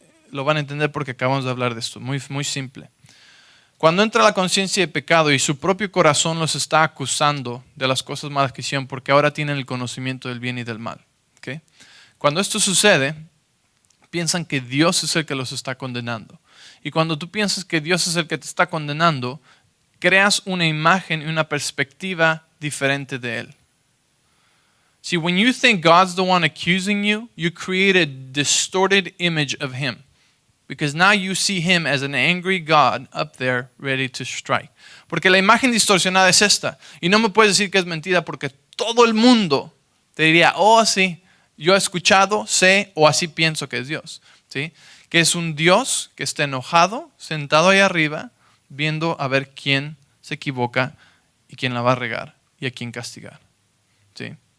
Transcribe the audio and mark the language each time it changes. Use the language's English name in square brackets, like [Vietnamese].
[Spanish] Lo van a entender porque acabamos de hablar de esto, muy simple. Cuando entra la conciencia de pecado y su propio corazón los está acusando de las cosas malas que hicieron porque ahora tienen el conocimiento del bien y del mal. ¿Okay? Cuando esto sucede, piensan que Dios es el que los está condenando. Y cuando tú piensas que Dios es el que te está condenando, creas una imagen y una perspectiva diferente de Él. [English] See, when you think God's the one accusing you, you create a distorted image of Him. Because now you see Him as an angry God up there ready to strike. [Spanish] Porque la imagen distorsionada es esta. Y no me puedes decir que es mentira porque todo el mundo te diría, sí, yo he escuchado, sé o así pienso que es Dios, ¿sí? Que es un Dios que está enojado, sentado ahí arriba, viendo a ver quién se equivoca y quién la va a regar y a quién castigar, ¿sí?